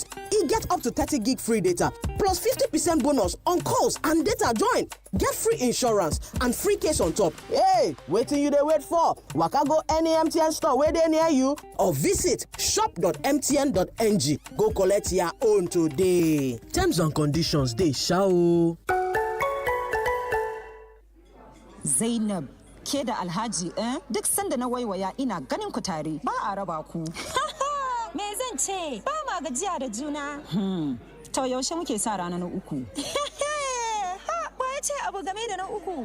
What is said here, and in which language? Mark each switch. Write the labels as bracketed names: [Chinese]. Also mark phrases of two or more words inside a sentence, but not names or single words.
[Nigerian Pidgin] E get up to 30 gig free data plus 50% bonus on calls and data join. Get free insurance and free case on top. Hey, wetin you dey wait for? Waka go any MTN store wey dey near you or visit shop.mtn.ng. Go collect your own today. Terms and conditions dey sha o. [Hausa] Zainab, ke da Alhaji duk sanda na waiwaya ina ganin ku tare ba a raba ku. Me zan ce ba ma gajiya da juna. To yaushe muke sa rana na uku. Ce abu game da na uku.